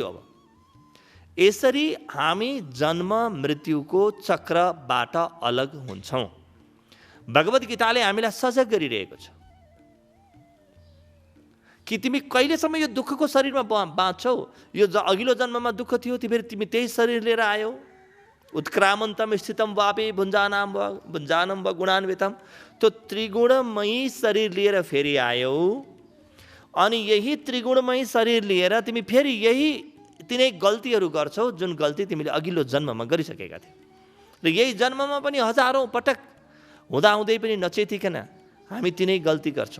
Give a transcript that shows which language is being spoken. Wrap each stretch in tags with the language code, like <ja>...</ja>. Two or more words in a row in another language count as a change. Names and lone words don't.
<ne>अब यसरी हामी जन्म मृत्युको चक्रबाट अलग हुन्छौँ। भगवत गीताले हामीलाई सजग गरिरहेको छ कि तिमी कहिलेसम्म यो दुःखको शरीरमा बाँच्छौ? यो अघिल्लो जन्ममा दुःख थियो, तिमी त्यही शरीर लिएर आयौ।</ne> <sa>उत्क्रामन्तम स्थितम वापे भुञ्जानम व गुणान्वितम।</sa> <ne>त्यो त्रिगुणमयी शरीर लिएर फेरि आयौ, अनि यही त्रिगुणमयी शरीर लिएर तिमी फेरि यही तिनै गल्तीहरू गर्छौ जुन गल्ती तिमीले अघिल्लो जन्ममा गरिसकेका थियौ। र यही जन्ममा पनि हजारौँ पटक हुँदाहुँदै पनि नचेतिकन हामी तिनै गल्ती गर्छौँ।</ne>